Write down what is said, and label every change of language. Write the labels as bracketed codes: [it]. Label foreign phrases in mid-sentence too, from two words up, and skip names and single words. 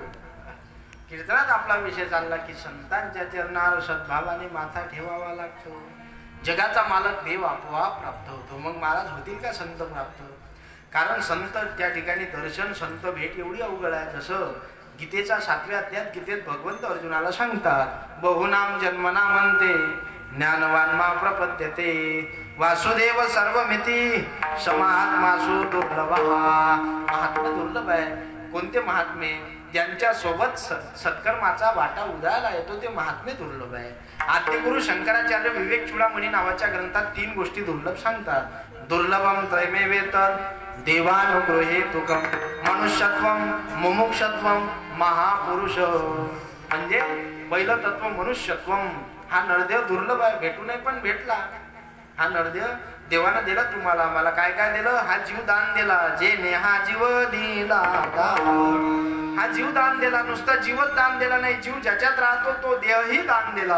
[mr] कीर्तनात आपला विषय चालला की संतांच्या चरणावर सद्भावाने माथा ठेवावा लागतो. जगाचा मालक देव आपोआप प्राप्त होतो. मग महाराज होतील का संत प्राप्त? कारण संत त्या ठिकाणी दर्शन, संत भेट एवढी अवघड आहे. जसं गीतेच्या 7व्या अध्यायात गीतेत भगवंत अर्जुनाला सांगतात, [sa] बहुनाम जन्मना म्हणते ज्ञानवान मा प्रपद्यते वासुदेव सर्वमिती समात्मासु दुर्लभ. [mr] महात्मा दुर्लभ आहे. कोणते महात्मे? ज्यांच्या सोबत सत्कर्माचा वाटा उदयाला येतो ते महात्मे दुर्लभ आहे. आद्यगुरु शंकराचार्य विवेक चूडामणी नावाच्या ग्रंथात 3 गोष्टी दुर्लभ सांगतात. [sa] दुर्लभम त्रयमेवेतत् देवानुगृहेतुकम मनुष्यत्वम मुमुक्षत्वम महापुरुष. [mr] म्हणजे बैलतत्व मनुष्यत्वम. हा नरदेव दुर्लभ आहे, भेटू नये पण भेटला. हा नरदेव देवानं दिला तुम्हाला. मला काय काय दिलं? हा जीव दान दिला. जेने हा जीव दिला, हा जीव दान दिला. नुसता जीवच दान दिला नाही, जीव ज्याच्यात राहतो तो देहही दान दिला.